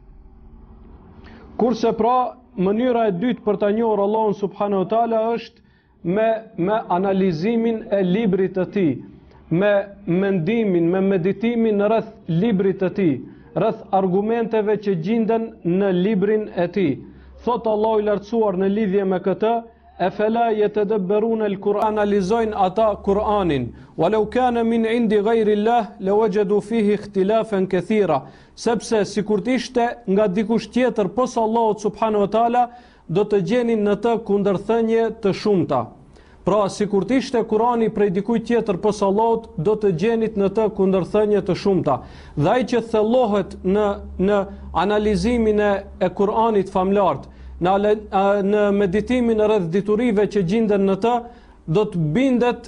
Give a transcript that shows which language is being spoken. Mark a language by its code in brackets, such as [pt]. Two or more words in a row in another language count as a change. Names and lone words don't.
[sq] Kurse pra mënyra e dytë për ta njohur Allahun [ar] سبحانه وتعالى [sq] është me analizimin e librit të tij, me mendimin, me meditimin rreth librit të tij, rreth argumenteve që gjenden në librin e tij. Thot Allahu i lartësuar në lidhje me këtë: [ar] "أفلا يتدبرون القرآن", [sq] analizojnë ata Kur'anin. [ar] "ولو كان من عند غير الله لوجدوا فيه اختلافا كثيرا", [sq] sepse sikur të ishte nga dikush tjetër posa Allahut [ar] سبحانه وتعالى, [sq] do të gjenin në të kundërthënie të shumta. Pra, sikur të ishte Kurani prej dikujt tjetër posa Allahut, do të gjenit në të kundërthënie të shumta. Dhe ai që thellohet në analizimin e Kuranit famlart, në meditimin rreth diturive që gjenden në të, do të bindet